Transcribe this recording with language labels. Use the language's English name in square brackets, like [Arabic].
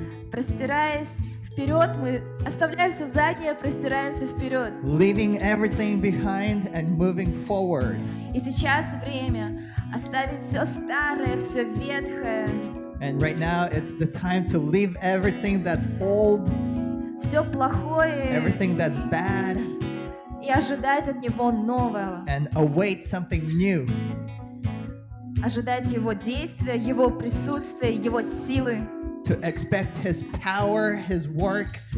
[Russian] Простираясь вперед, мы оставляем все заднее, простираемся вперед. [English] Leaving everything behind and moving forward. [Russian] И сейчас время оставить все старое, все ветхое, [English] And right now, it's the time to leave everything that's old, [Russian] все плохое [English] everything that's bad, [Russian] и ожидать от Него нового. [English] and await something new. [Russian] Ожидать Его действия, Его присутствия, Его силы. [English] To expect His power, His work,